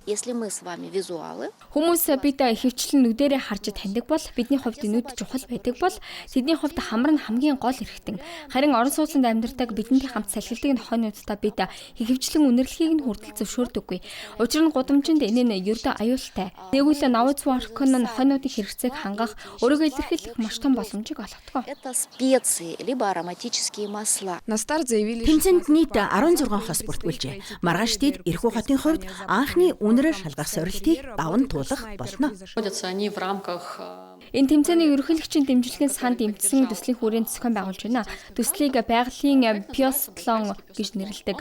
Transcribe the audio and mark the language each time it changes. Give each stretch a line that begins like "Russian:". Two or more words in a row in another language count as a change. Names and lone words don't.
Mongolian: Хүмүүс бид ихэвчлэн нүдэрээ харж таньдаг бол бидний хувьд нүд чухал байдаг бол тэдний хувьд хамар нь хамгийн гол эрхтэн. Харин орон сууцнд амьдардаг бидэнтэй хамт салхилдаг нохойнуудаа бид ихэвчлэн үнэрлэхийг нь хүртэл зөвшөөрдөггүй. Учир нь гудамжинд энэ нь ердөө аюултай. Нэгвэл Nose Work нь нохойнуудын хэрэгцээг хангах, өөрийгөө илэрхийлэх маш том боломжийг олгодог.
Russian: Специи либо ароматические масла.
Mongolian: Тэмцээнд нийт 16 хос бүртгүүлжээ. Маргааш тэд Ирхүү хотын хувьд анхны үнэрээр шалгах сорилтыг даван туулах болно. Энэ тэмцээний ерөнхийлөгчийн дэмжлэгийн санд эмтсэн төслийн хүрээнд зохион байгуулж байна. Төслийг байгалийн биатлон гэж нэрлэдэг.